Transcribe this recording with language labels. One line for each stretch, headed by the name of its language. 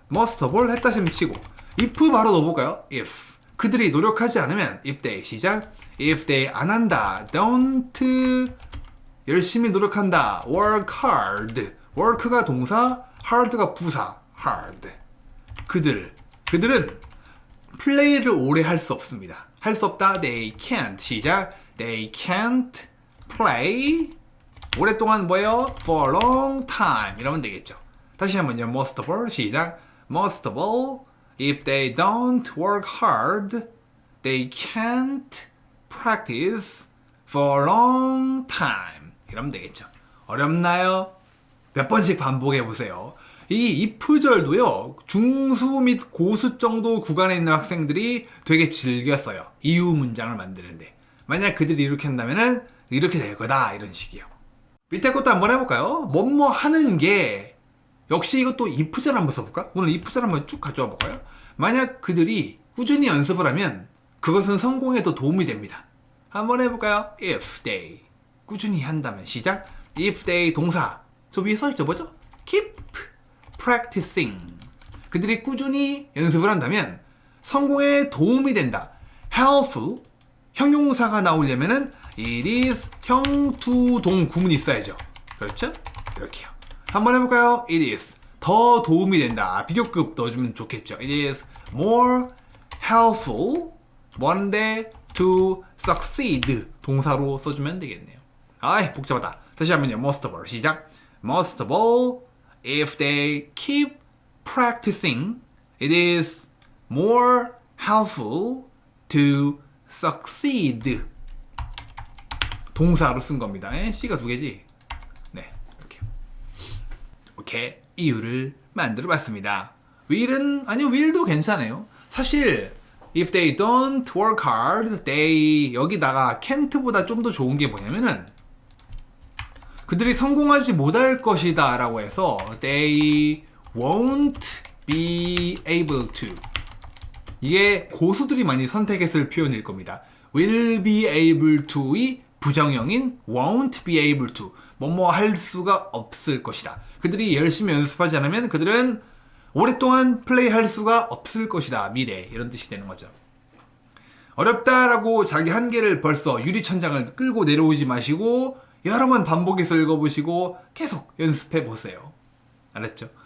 English: must have
Korean: 했다 셈 치고 if 바로 넣어볼까요? if 그들이 노력하지 않으면
English: if they
Korean: 시작 if they 안 한다 don't 열심히 노력한다
English: work hard
Korean: work가 동사 hard가 부사 hard 그들은 플레이를 오래 할 수 없습니다. 할 수 없다
English: they can't
Korean: 시작
English: they can't play
Korean: 오랫동안 뭐예요?
English: for a long time
Korean: 이러면 되겠죠. 다시 한번요.
English: most of all 시작 most of all if they don't work hard they can't practice for a long time
Korean: 이러면 되겠죠. 어렵나요? 몇 번씩 반복해 보세요. 이 if절도요 중수 및 고수 정도 구간에 있는 학생들이 되게 즐겨 써요. 이유 문장을 만드는데 만약 그들이 이렇게 한다면은 이렇게 될 거다 이런 식이요. 밑에 것도 한번 해볼까요? 뭐뭐 하는 게 역시 이것도 if절 한번 써볼까? 오늘 if절 한번 쭉 가져와 볼까요? 만약 그들이 꾸준히 연습을 하면 그것은 성공에 더 도움이 됩니다. 한번 해볼까요?
English: if they
Korean: 꾸준히 한다면 시작 if they 동사 저 위에 써있죠 뭐죠?
English: keep practicing
Korean: 그들이 꾸준히 연습을 한다면 성공에 도움이 된다. helpful 형용사가 나오려면은 it is 형투동 구문이 있어야죠. 그렇죠? 이렇게요. 한번 해볼까요?
English: it is
Korean: 더 도움이 된다. 비교급 넣어주면 좋겠죠.
English: it is more helpful
Korean: 뭔데
English: to succeed
Korean: 동사로 써주면 되겠네요. 아이 복잡하다. 다시 한번요.
English: most of all 시작 most of all if they keep practicing it is more helpful to succeed
Korean: 동사로 쓴 겁니다. C가 두 개지? 네, 이렇게. 오케이, 이유를 만들어 봤습니다. will도 괜찮아요. 사실
English: if they don't work hard, they
Korean: 여기다가 can't보다 좀 더 좋은 게 뭐냐면은 그들이 성공하지 못할 것이다 라고 해서
English: they won't be able to
Korean: 이게 고수들이 많이 선택했을 표현일 겁니다.
English: will be able to
Korean: 의 부정형인
English: won't be able to
Korean: 뭐뭐 할 수가 없을 것이다. 그들이 열심히 연습하지 않으면 그들은 오랫동안 플레이할 수가 없을 것이다. 미래 이런 뜻이 되는 거죠. 어렵다라고 자기 한계를 벌써 유리천장을 끌고 내려오지 마시고 여러 번 반복해서 읽어보시고 계속 연습해 보세요. 알았죠?